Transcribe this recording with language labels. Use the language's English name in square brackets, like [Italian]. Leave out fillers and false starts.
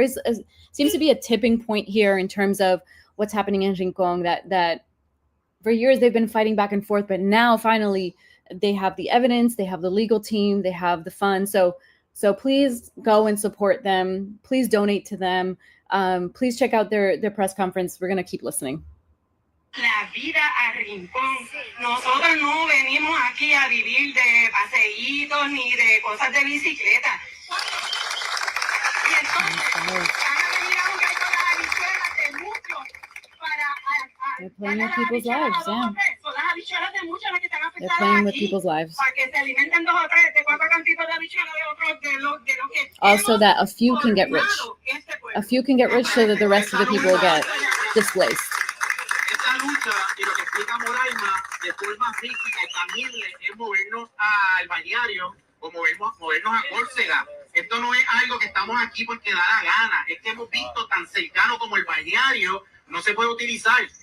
[English] There seems to be a tipping point here in terms of what's happening in Rincon, that for years they've been fighting back and forth, but now finally they have the evidence, they have the legal team, they have the funds. So please go and support them. Please donate to them. Please check out their press conference. We're going to keep listening. [Spanish] La vida a Rincón. Nosotros no venimos aquí a vivir de paseitos ni de cosas de bicicleta. Y entonces van a venir a jugar con las habichuelas de muchos [English] They're playing with people's lives, yeah. [Spanish] Son las habichuelas de muchos las que están [English] They're [Spanish] afectadas [English] playing with [Spanish] aquí. [English] people's lives. [Spanish] Para que se alimenten 2 o 3 de 4 cantitos de habichuelas de otros de lo que [English] Also that a few can get rich. A few can get rich so that the rest of the people get displaced. [Spanish] Esta lucha y lo que explica Moraima de forma física y tangible es movernos al balneario o movernos a Córcega. Esto no es algo que estamos aquí porque da la gana, es que hemos visto tan cercano como el balneario no se puede utilizar.